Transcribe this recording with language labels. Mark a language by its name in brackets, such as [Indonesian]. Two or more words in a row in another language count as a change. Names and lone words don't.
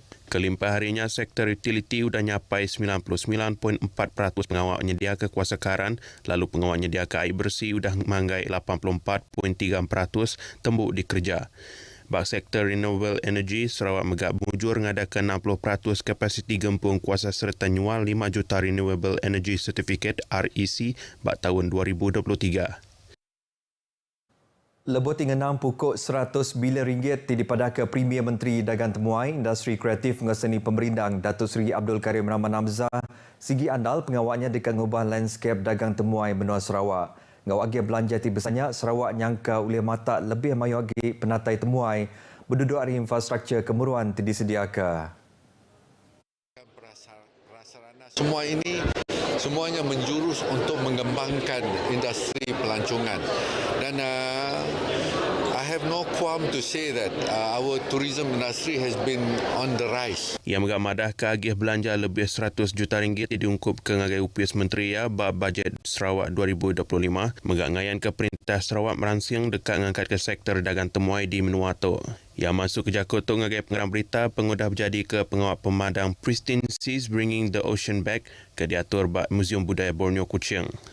[Iban] Kelimpah harinya sektor utility udah nyapai 99.4% pengawal nyedia ke kuasa karan, lalu pengawal nyedia ke air bersih udah manggai 84.3% tembuk dikerja. Bak sektor [English] renewable energy, [Iban] Sarawak megak mujur ngadakan 60% kapasiti gempung kuasa serta nyual 5 juta [English] renewable energy certificate [Iban] REC bak tahun 2023. Lebih tinggal 6 pokok 100 bilion ringgit dipadah ke Premier Menteri Dagang Temuai, Industri Kreatif ngeseni Pemerindang Datuk Seri Abdul Karim Rahman Hamzah sigi andal pengawalnya dekat ngubah landscape dagang temuai benua Sarawak. Ngau agi belanja ti besarnya Sarawak nyangka oleh mata lebih mayu agi penatai temuai berduduk hari infrastruktur kemeruan ti disediakan. [Malay] Semua ini semuanya menjurus untuk mengembangkan industri pelancongan dan [English] I have no qualm to say that our tourism industry has been on the rise. [Iban] Ia megak madah ke agih belanja lebih 100 juta ringgit diungkup ke ngagai UPS Menteri ya bab bajet Sarawak 2025 megak ngayan ke Perintah Sarawak merangsing dekat ngangkat ke sektor dagang temuai di Menua tu. Ia masuk ke jakut tu ngagai pengarang berita pengudah berjadi ke pengawal pemadang Pristine Seas Bringing the Ocean Back ke diatur bak Muzium Budaya Borneo Kuching.